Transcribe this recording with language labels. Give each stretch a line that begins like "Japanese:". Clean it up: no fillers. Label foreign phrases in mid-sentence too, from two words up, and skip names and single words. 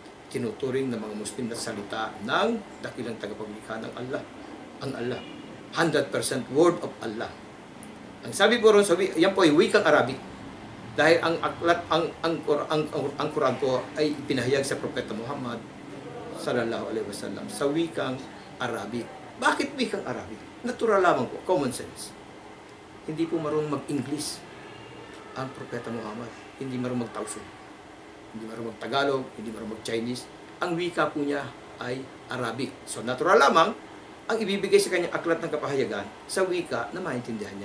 Filipino: tinuturing ng mga Muslim na salita ng dakilang tagapaglikha ng Allah. Ang Allah. 100%
English: word of Allah.
Filipino: Ang sabi po ron, yan po ay wikang Arabic. Dahil ang aklat, ang Quran po ay ipinahayag sa Propeta Muhammad
Arabic: صلى الله عليه وسلم
Filipino: sa wikang Arabic. Bakit wikang Arabic? Natural lamang po, common sense. Hindi po marunong mag-English ang Propeta Muhammad. Hindi marunong mag-Tausug. Hindi marunong mag-Tagalog, hindi marunong mag-Chinese. Ang wika po niya ay Arabic. So natural lamang ang ibibigay sa kanyang aklat ng kapahayagan sa wika na maintindihan niya.